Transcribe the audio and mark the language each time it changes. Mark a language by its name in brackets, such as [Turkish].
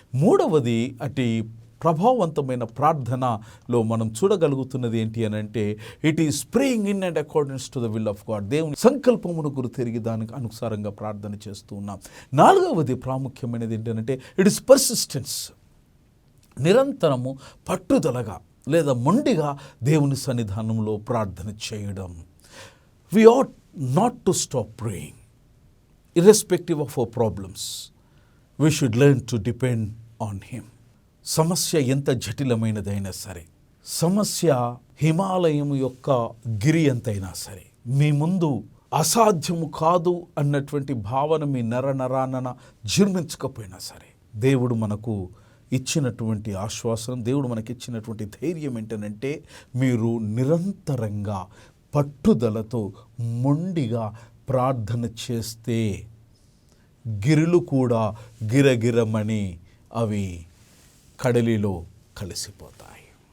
[Telugu] మూడవది అటు ప్రభావవంతమైన ప్రార్థనలో మనం చూడగలుగుతున్నది ఏంటి అని అంటే [English] It is praying in and accordance to the will of God. [Telugu] దేవుని సంకల్పమును గురి తిరిగి దానికి అనుసారంగా ప్రార్థన చేస్తూ ఉన్నాం. నాలుగవది ప్రాముఖ్యమైనది ఏంటంటే [English] It is persistence. [Telugu] నిరంతరము పట్టుదలగా లేదా మొండిగా దేవుని సన్నిధానంలో ప్రార్థన చేయడం. [English] We ought not to stop praying irrespective of our problems. We should learn to depend on him. [Telugu] సమస్య ఎంత జటిలమైనదైనా సరే, సమస్య హిమాలయం యొక్క గిరి ఎంతైనా సరే, మీ ముందు అసాధ్యము కాదు అన్నటువంటి భావన మీ నరనరాన జీర్ణించకపోయినా సరే, దేవుడు మనకు ఇచ్చినటువంటి ఆశ్వాసనం, దేవుడు మనకి ఇచ్చినటువంటి ధైర్యం ఏంటంటే మీరు నిరంతరంగా పట్టుదలతో మొండిగా ప్రార్థన చేస్తే గిరులు కూడా గిరగిరమని అవి కడలిలో కలిసిపోతాయి.